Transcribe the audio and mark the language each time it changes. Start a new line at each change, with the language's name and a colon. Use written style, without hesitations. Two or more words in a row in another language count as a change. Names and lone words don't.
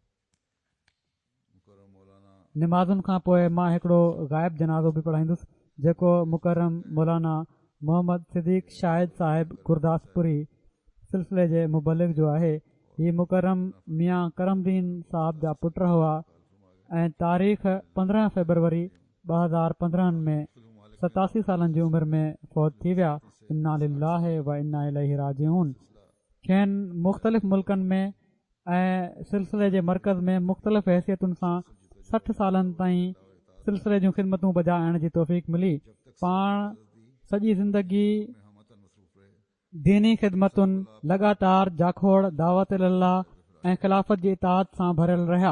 Sindhi: निमाज़ुनि खां पोइ मां हिकिड़ो ग़ाइब जनाज़ो बि पढ़ाईंदुसि जेको मुकरम मौलाना मोहम्मद सिद्दीक़ शाहिद साहिब गुरदासपुरी सिलसिले जे मुबलिग जो आहे. हीअ मुकरम मियाँ करमदीन साहब जा पुट हुआ ऐं तारीख़ 15 फ़रवरी 2015 में 87 सालनि जी उमिरि में फ़ौत थी विया.
Arabic: إنا لله وإنا إليه راجعون.
Sindhi: खेनि मुख़्तलिफ़ मुल्कनि में ऐं सिलसिले जे मर्कज़ में मुख़्तलिफ़ हैसियतुनि सां 60 सालनि ताईं सिलसिले जूं ख़िदमतूं बजाइण जी तौफ़ीक़ मिली. पाण सॼी ज़िंदगी दीनी ख़िदमतुनि, लगातार जाखोड़, दावत अल्लाह ऐं ख़िलाफ़त जी इताअत सां भरियल रहिया.